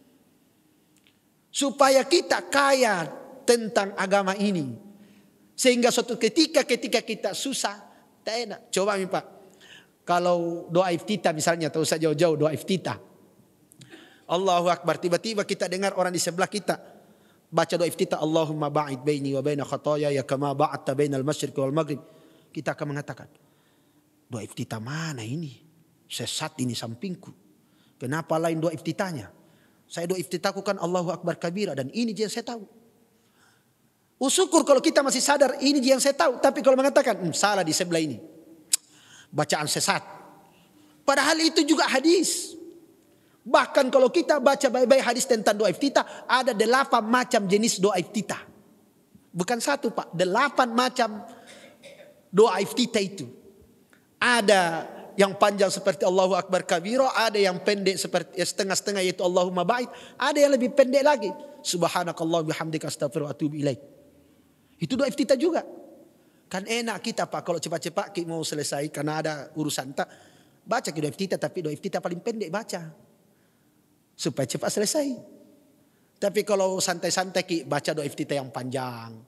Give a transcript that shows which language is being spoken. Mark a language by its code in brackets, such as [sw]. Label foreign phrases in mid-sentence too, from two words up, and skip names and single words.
[id] Supaya kita kaya tentang agama ini. Sehingga suatu ketika kita susah, tak enak. Coba nih Pak, kalau doa iftitah misalnya, tahu saja jauh-jauh doa iftitah. [ar] الله أكبر, [id] tiba-tiba kita dengar orang di sebelah kita baca doa iftitah, [ar] اللهم باعد بيني وبين خطايا كما باعدت بين المشرق والمغرب. [id] Kita akan mengatakan, doa iftitah mana ini? Sesat ini sampingku. Kenapa lain doa iftitahnya? Saya doa iftitahku kan [ar] الله أكبر كبيرا, [id] dan ini yang saya tahu. Syukur kalau kita masih sadar ini yang saya tahu. Tapi kalau mengatakan salah di sebelah ini, bacaan sesat. Padahal itu juga hadis. Bahkan kalau kita baca baik-baik hadis tentang doa iftitah, ada 8 macam jenis doa iftitah. Bukan 1 Pak, 8 macam doa iftitah itu. Ada yang panjang seperti [ar] الله أكبر كبيرا, [id] ada yang pendek seperti setengah-setengah yaitu [ar] اللهم باعد, [id] ada yang lebih pendek lagi. [ar] سبحانك الله بحمدك أستغفر الله وأتوب إليك. [id] Itu doa iftitah juga. Kan enak kita Pak kalau cepat-cepat kita mau selesai karena ada urusan tak. Baca doa iftitah, tapi doa iftitah paling pendek baca. Supaya cepat selesai. Tapi kalau santai-santai kita baca doa iftitah yang panjang.